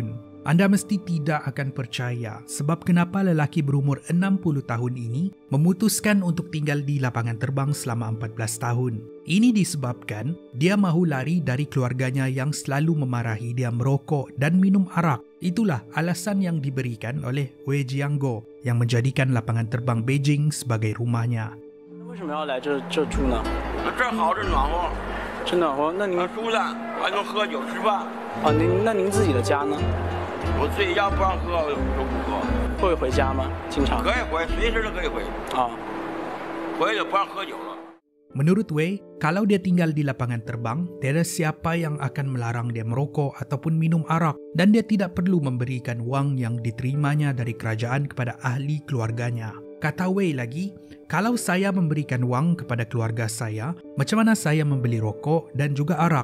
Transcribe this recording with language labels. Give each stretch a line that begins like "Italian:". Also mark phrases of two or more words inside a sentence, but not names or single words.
Malay: Anda mesti tidak akan percaya sebab kenapa lelaki berumur 60 tahun ini memutuskan untuk tinggal di lapangan terbang selama 14 tahun. Ini disebabkan dia mahu lari dari keluarganya yang selalu memarahi dia merokok dan minum arak. Itulah alasan yang diberikan oleh Wei Jianguo yang menjadikan lapangan terbang Beijing sebagai rumahnya.
Chinese: 为什么要来这住呢？这儿好，这暖和，真暖和。那您舒坦，还能喝酒吃饭。那您自己的家呢？我自己家不让喝，我就不喝。会回家吗？经常？可以回，随时都可以回。回就不让喝酒了。
Malay: Menurut Wei, kalau dia tinggal di lapangan terbang, tiada siapa yang akan melarang dia merokok ataupun minum arak dan dia tidak perlu memberikan wang yang diterimanya dari kerajaan kepada ahli keluarganya. Kata Wei lagi, kalau saya memberikan wang kepada keluarga saya, macam mana saya membeli rokok dan juga arak?